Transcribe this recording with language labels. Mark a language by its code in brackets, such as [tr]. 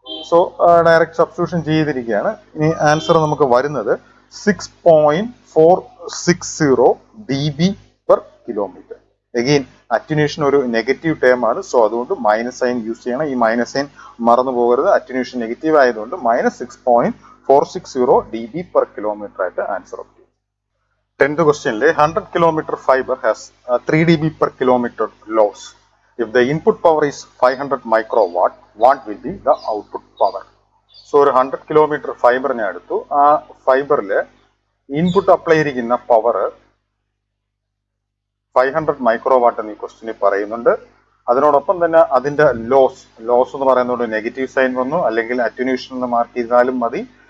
[ml] So direct substitution ചെയ്തിരിക്കുകയാണ്. ഇനി answer നമുക്ക് വരുന്നത് 6.460 dB per കിലോമീറ്റർ. അഗെയിൻ അറ്റന്യൂഷൻ ഒരു നെഗറ്റീവ് ടേം ആണ്. സോ അതുകൊണ്ട് മൈനസ് സൈൻ യൂസ് ചെയ്യണം. ഈ മൈനസ് സൈൻ മറന്നു പോകരുത്. അറ്റന്യൂഷൻ നെഗറ്റീവ് ആയതുകൊണ്ട് -6.460 dB per കിലോമീറ്റർ ആയിട്ട് answer obtain. [en] 10th question, 100 kilometer fiber has 3 dB per kilometer loss. If the input power is 500 microwatt, what will be the output power? [ml] So, ഒരു 100 kilometer ഫൈബറിനെ എടുത്തു. ആ ഫൈബറിൽ input apply ചെയ്തിരിക്കുന്ന power 500 microwatt എന്ന് ഈ ക്വസ്റ്റിനിൽ പറയുന്നുണ്ട്. അതിനോടൊപ്പം തന്നെ അതിന്റെ ലോസ് എന്ന് പറയുന്നത് നെഗറ്റീവ് സൈൻ വന്നു, അല്ലെങ്കിൽ അറ്റന്യൂഷൻ എന്ന് മാർക്ക് ചെയ്താലും മതി.